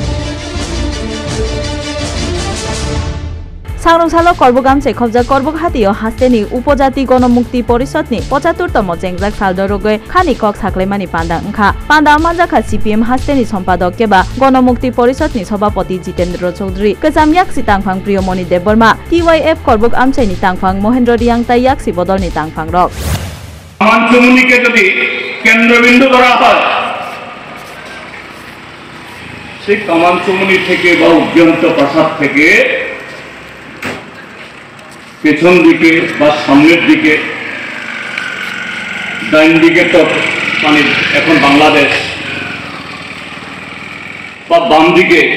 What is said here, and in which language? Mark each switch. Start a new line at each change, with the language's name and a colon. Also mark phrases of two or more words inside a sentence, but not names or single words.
Kok Borok: सांग्रंसालो करबुक आमचाइ खबजा करबुक हातियो हास्तेनि उपजाति गणमुक्ति परिषदनि 75तम जेंगजाक सालदरगै खानि कक साक्लेमानि पान्डा अंखा पान्डा मानजाखा CPM हास्तेनि सम्पादक केबा गणमुक्ति परिषदनि सभापति जितेन्द्र चौधरी गोजाम याक्सि तांफां प्रियमणि देबबर्मा TYF करबुक आमचाइनि तांफां महेन्द्र रियांगताइ याक्सि बदलनि तांफां रक
Bangla: कामानचुमुनिके যদি কেন্দ্রবিন্দু ধরা হয় সেই কামানচুমুনি থেকে বা উজ্জন্ত প্রাসাদ থেকে পেছন দিকে বা সামনের দিকে ডাইন দিকে তো মানে এখন বাংলাদেশ বা বাম দিকে